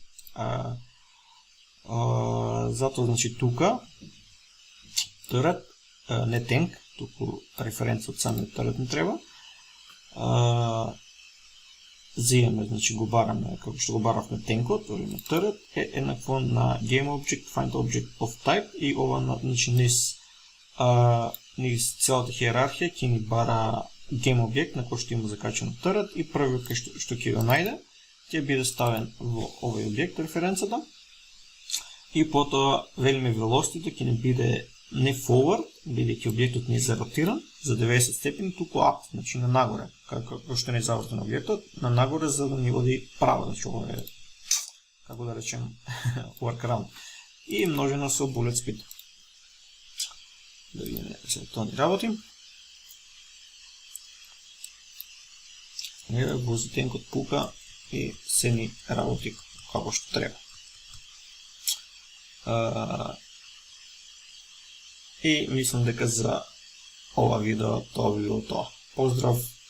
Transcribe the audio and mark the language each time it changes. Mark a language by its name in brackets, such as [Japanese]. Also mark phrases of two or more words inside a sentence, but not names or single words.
[Macedonian] Затоа значи тука търет, не танк, туку референца од самиот търет не треба. Взимаме, значи го бараме, како што го баравме танкот, или търет, е еднакво на [English] game object, find object of type [Macedonian] и ова, значи низ целата хиерархија ќе ни бара [English] game object [Macedonian] на кој што има закачено търет и првиот што ќе го најде, ќе биде ставен во овој објект референцата и потоа велиме velocity ќе не биде не forward, бидејќи објектот не е заротиран за 90 степени, туку up, значи на нагоре, како што не е завртен објектот, на нагоре за да ни води право, значи ова е, како да речем, workaround. И множена со bullet speed. Да видиме се тоа ни работи. Еве вози тенкот пука и се ни работи како што треба. И мислам дека за ова видео тоа би било тоа.